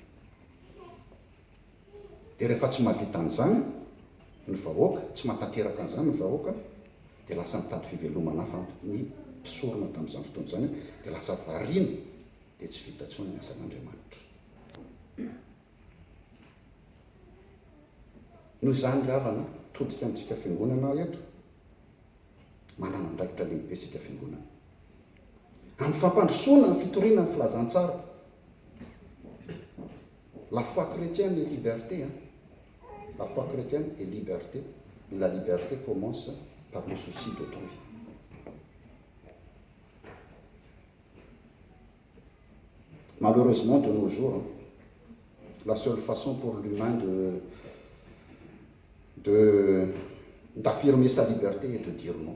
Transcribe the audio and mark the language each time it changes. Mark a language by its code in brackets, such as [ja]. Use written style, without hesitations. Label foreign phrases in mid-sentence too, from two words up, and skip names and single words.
[mg] Dia rehefa tsy mahavita an'izany ny vahoaka, tsy mahatanteraka an'izany ny vahoaka, dia lasa mitady fivelomana hafa ny mpisorona tamin'izany fotoana izany, dia lasa variana, dia tsy vita intsony ny asan'Andriamanitra. Noho izany ry havana, todika amintsika fiangonana eto, manana andraikitra lehibe sika fiangonana amin'ny fampandrosoana ny fitoriana ny filazantsara. [fr] La foi chrétienne est liberté, la foi chrétienne est liberté, mais la liberté commence par le souci d'autrui. Malheureusement, de nos jours, la seule façon pour l'humain d'affirmer sa liberté est de dire non.